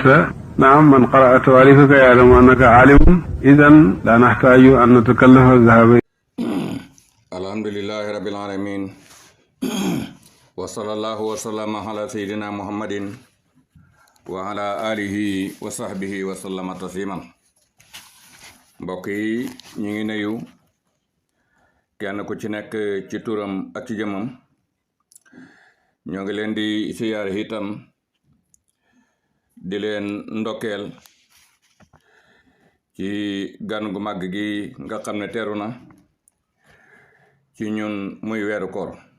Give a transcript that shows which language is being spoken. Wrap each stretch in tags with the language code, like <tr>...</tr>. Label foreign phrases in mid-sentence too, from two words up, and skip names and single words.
<ar>نعم، من قرأ تواليفك يعلم أنك عالم، إذن لا نحتاج أن نتكلف الذهاب. الحمد لله رب العالمين وصلى الله وسلم على سيدنا محمد وعلى آله وصحبه وسلم تسليما.</ar> <wo>mbokk yi ñu ngi nuyu kenn ku ci nekk ci turam ak ci jëmam. ñoo ngi leen di siyaare itam di leen ndokkeel ci gan gu màgg gi nga xam ne teeru na ci ñun muy weeru koor</wo>